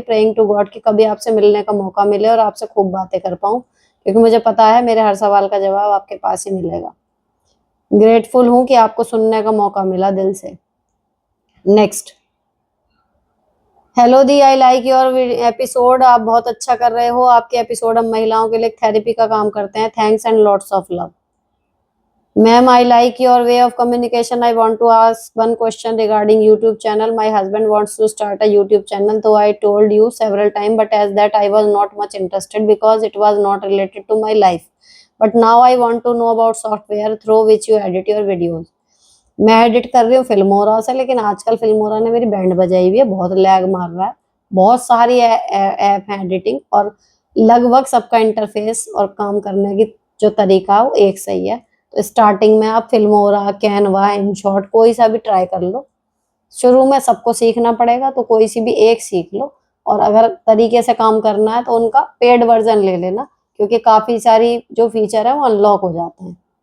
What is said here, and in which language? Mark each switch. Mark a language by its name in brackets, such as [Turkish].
[English] praying to god [Hindi] कि कभी आपसे मिलने का मौका मिले और आपसे खूब बातें कर पाऊँ, क्योंकि मुझे पता है मेरे हर सवाल का जवाब आपके पास ही मिलेगा। ग्रेटफुल हूँ कि आपको सुनने का मौका मिला दिल से। Next, hello the, [English] I like your episode, [Hindi] आप बहुत अच्छा कर रहे हो, आपके एपिसोड हम महिलाओं के लिए थेरेपी का काम करते हैं, [English] Thanks and lots of love. Ma'am, I like your way of communication. I want to ask one question regarding YouTube channel. My husband wants to start a YouTube channel, though I told you several times, but as that I was not much interested because it was not related to my life. But now I want to know about software through which you edit your videos. [Hindi] मैं edit कर रही हूँ Filmora से, लेकिन आजकल Filmora ने मेरी band बजाई हुई है, बहुत लैग मार रहा है, बहुत सारी ऐप है एडिटिंग, और लगभग सबका इंटरफेस और काम करने की जो तरीका वो एक सही है। तो स्टार्टिंग में आप फिल्मोरा, कैनवा, इनशॉट कोई सा भी ट्राई कर लो, शुरू में सबको सीखना पड़ेगा तो कोई सी भी एक सीख लो, और अगर तरीके से काम करना है तो उनका पेड वर्जन ले लेना, क्योंकि काफी सारी जो फीचर है वो अनलॉक हो जाते हैं।